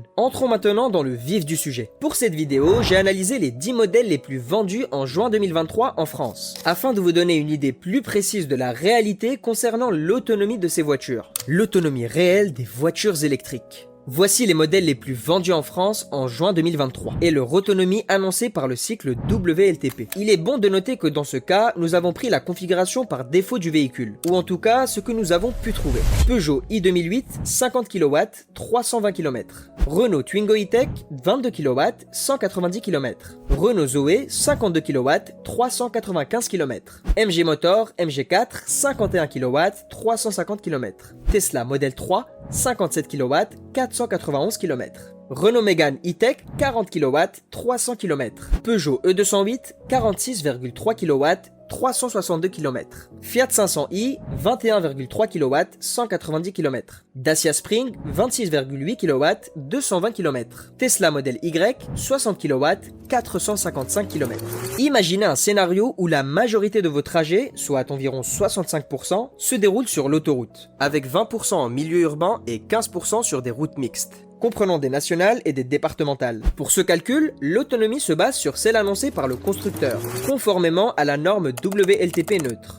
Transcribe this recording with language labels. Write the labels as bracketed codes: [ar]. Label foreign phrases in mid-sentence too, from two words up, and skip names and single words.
[fr] Entrons maintenant dans le vif du sujet. Pour cette vidéo, j'ai analysé les 10 modèles les plus vendus en juin 2023 en France, afin de vous donner une idée plus précise de la réalité concernant l'autonomie de ces voitures. L'autonomie réelle des voitures électriques. Voici les modèles les plus vendus en France en juin 2023 et leur autonomie annoncée par le cycle WLTP. Il est bon de noter que dans ce cas, nous avons pris la configuration par défaut du véhicule, ou en tout cas ce que nous avons pu trouver. Peugeot i2008, 50 kW, 320 km. Renault Twingo E-Tech, 22 kW, 190 km. Renault Zoé, 52 kW, 395 km. MG Motor, MG4, 51 kW, 350 km. Tesla Model 3, 57 kW, 491 km. Renault Mégane E-Tech, 40 kW, 300 km. Peugeot E208, 46,3 kW, 362 km. Fiat 500i, 21,3 kW, 190 km. Dacia Spring, 26,8 kW, 220 km. Tesla Model Y, 60 kW, 455 km. Imaginez un scénario où la majorité de vos trajets, soit environ 65%, se déroulent sur l'autoroute, avec 20% en milieu urbain et 15% sur des routes mixtes, comprenant des nationales et des départementales. Pour ce calcul, l'autonomie se base sur celle annoncée par le constructeur, conformément à la norme WLTP neutre.